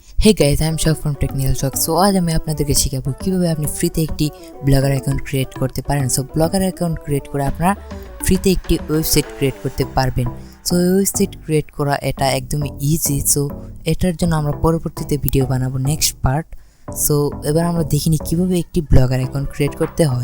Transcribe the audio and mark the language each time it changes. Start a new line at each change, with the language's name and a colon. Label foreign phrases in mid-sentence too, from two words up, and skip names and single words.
English: Hey guys I am Shock from Technical Shock.
Bangla: সো আজ আমি আপনাদেরকে শেখাবো কিভাবে আপনি ফ্রিতে একটি
English: blogger account create
Bangla: করতে পারেন।
English: so blogger account create
Bangla: করে আপনারা ফ্রিতে একটি
English: website create
Bangla: করতে পারবেন।
English: so website create
Bangla: করা এটা একদমই ইজি। সো এটার জন্য আমরা পরবর্তীতে ভিডিও বানাবো
English: next part.
Bangla: সো এবার আমরা দেখিনি কিভাবে একটি
English: blogger account create
Bangla: করতে হয়।